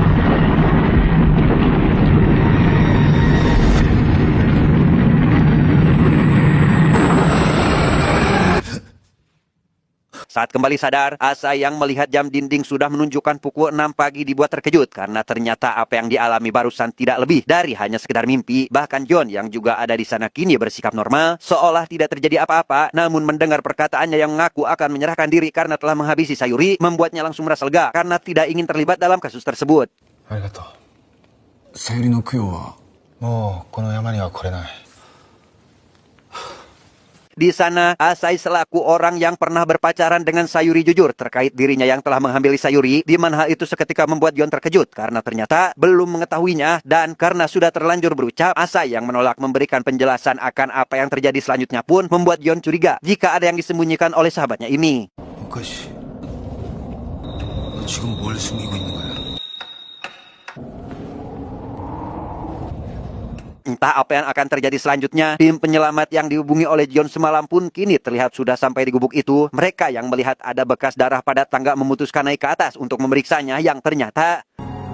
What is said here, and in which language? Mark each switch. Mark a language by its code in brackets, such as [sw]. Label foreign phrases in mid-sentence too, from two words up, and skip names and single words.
[id] Saat kembali sadar, Asai yang melihat jam dinding sudah menunjukkan pukul 6 pagi dibuat terkejut karena ternyata apa yang dialami barusan tidak lebih dari hanya sekedar mimpi. Bahkan Jon yang juga ada di sana kini bersikap normal, seolah tidak terjadi apa-apa, namun mendengar perkataannya yang mengaku akan menyerahkan diri karena telah menghabisi Sayuri, membuatnya langsung merasa lega karena tidak ingin terlibat dalam kasus tersebut. [ja] ありがとう。さゆりの供養はもうこの山には来れない。 [id] Di sana, Asai selaku orang yang pernah berpacaran dengan Sayuri jujur terkait dirinya yang telah menghamili Sayuri, di mana hal itu seketika membuat Jon terkejut karena ternyata belum mengetahuinya, dan karena sudah terlanjur berucap, Asai yang menolak memberikan penjelasan akan apa yang terjadi selanjutnya pun membuat Jon curiga jika ada yang disembunyikan oleh sahabatnya ini. [ko] 오카시, 너 지금 뭘 숨기고 있는 거야? [id] Entah apa yang akan terjadi selanjutnya, tim penyelamat yang dihubungi oleh Jon semalam pun kini terlihat sudah sampai di gubuk itu. Mereka yang melihat ada bekas darah pada tangga memutuskan naik ke atas untuk memeriksanya yang ternyata